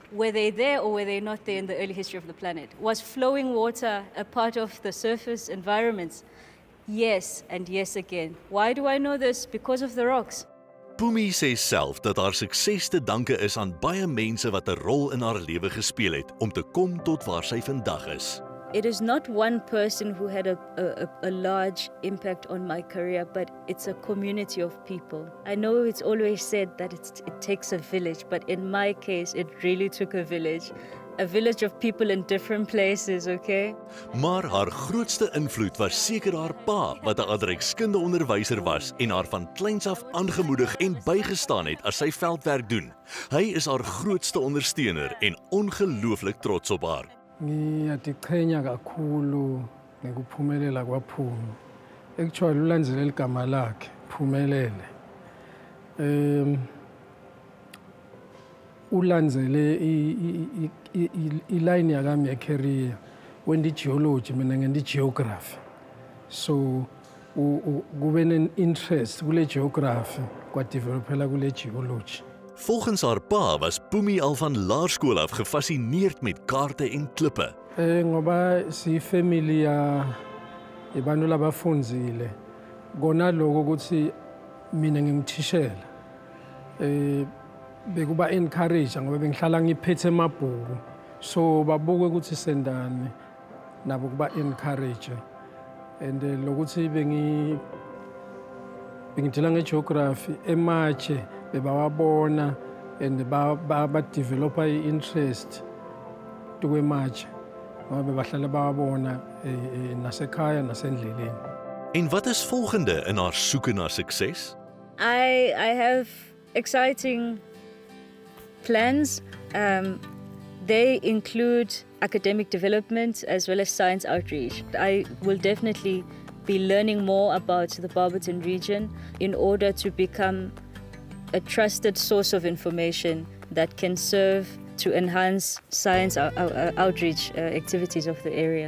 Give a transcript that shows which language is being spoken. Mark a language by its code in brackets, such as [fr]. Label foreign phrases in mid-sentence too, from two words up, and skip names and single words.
[en] Were they there or were they not there in the early history of the planet? Was flowing water a part of the surface environments? Yes, and yes again. Why do I know this? Because of the rocks. [af] Pumi sê self dat haar sukses te danke is aan baie mense wat 'n rol in haar lewe gespeel het om te kom tot waar sy vandag is. [en] It is not one person who had a large impact on my career, but it's a community of people. I know it's always said that it takes a village, but in my case, it really took a village. A village of people in different places, okay? [af] Maar haar grootste invloed was seker haar pa, wat 'n aardrykskundige onderwyser was en haar van kleins af aangemoedig en bygestaan het as sy veldwerk doen. Hy is haar grootste ondersteuner en ongelooflik trots op haar. [zu] Ngiyaziqhenya kakhulu ngokuphumelela kwaPhumi. Actually ulandelela igama lakhe, Phumelele. [ss] Ulandzele iline yakami yecareer wendi geology mina ngendi geography. So kube ne-interest kule geography kwadevelopela kule geology. [af] Volgens haar pa was Pumi al van laerskool af gefassineerd met kaarte en klippe. [ss] Ngoba siyifamily yabantu labafundzile. [zu] Kona lokho ukuthi mina ngimthishela. Bekuba encourage ngoba bengihlala ngiphethe emabhuku. So babuke ukuthi sendani nabo kuba encourage. And lokuthi bengidila ngegeography ematshe bebawabona and ba developa i-interest kwematshe ngoba bebahlala bawabona nasekhaya nasendleleni. [af] En wat is volgende in haar soeke na sukses? [en] I have exciting plans. They include academic development as well as science outreach. I will definitely be learning more about the Barberton region in order to become a trusted source of information that can serve to enhance science outreach activities of the area.